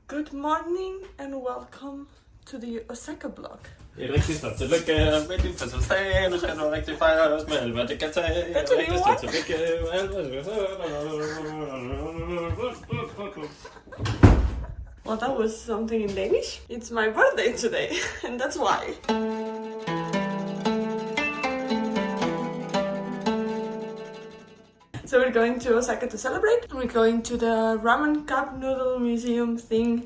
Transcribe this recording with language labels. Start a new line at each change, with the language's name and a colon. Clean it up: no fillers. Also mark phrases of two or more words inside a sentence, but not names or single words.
English: Good morning and welcome to the Osaka blog.
Danish: Rigtig stort tillykke med din fødselsdag. Nu skal du rigtig fejres med alt, hvad det kan tage. Rigtig stort tillykke med alt, hvad det kan tage.
English: Well, that was something in Danish. It's my birthday today, and that's why. So we're going to Osaka to celebrate. We're going to the Ramen Cup Noodle Museum thing.